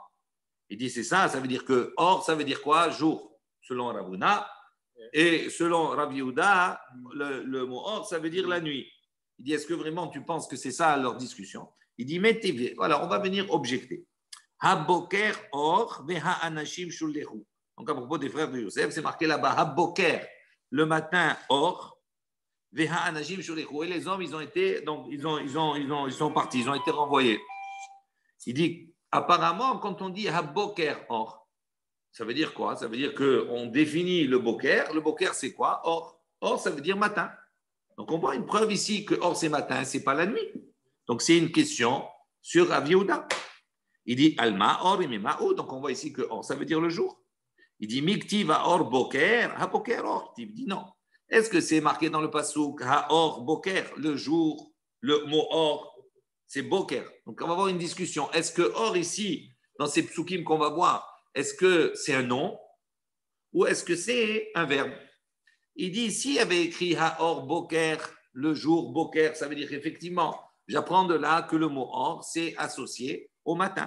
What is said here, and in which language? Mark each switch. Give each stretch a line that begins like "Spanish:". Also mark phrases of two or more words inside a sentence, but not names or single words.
French: Il dit, c'est ça, ça veut dire que or, ça veut dire quoi? Jour, selon Rav Huna. Et selon Rav Yehuda, le mot or, ça veut dire la nuit. Il dit, est-ce que vraiment tu penses que c'est ça leur discussion? Il dit, mettez, voilà, on va venir objecter.
Hebrew: הבוקר אור והאנשים שולחו.
French: Donc à propos des frères de Yosef, c'est marqué là-bas, Haboker, le matin or,
Hebrew: והאנשים שולחו.
French: Et les hommes, ils ont été, donc ils sont partis, ils ont été renvoyés. Il dit, apparemment, quand on dit
Hebrew: הבוקר אור,
French: ça veut dire quoi? Ça veut dire qu'on définit le boker. Le boker, c'est quoi? Or. Or, ça veut dire matin. Donc, on voit une preuve ici que or, c'est matin, c'est pas la nuit. Donc, c'est une question sur Rav Yehuda. Il dit Alma, or, imema'u. Donc, on voit ici que or, ça veut dire le jour.
Hebrew: Il dit מיכתב אור בוקר הבוקר אור.
French: Il dit non. Est-ce que c'est marqué dans le pasuk
Hebrew: האור בוקר,
French: le jour, le mot or, c'est boker. Donc, on va avoir une discussion. Est-ce que or ici, dans ces psukim qu'on va voir, est-ce que c'est un nom ou est-ce que c'est un verbe? Il dit, s'il y avait écrit
Hebrew: האור בוקר,
French: le jour Boker, ça veut dire effectivement, j'apprends de là que le mot Or, c'est associé au matin.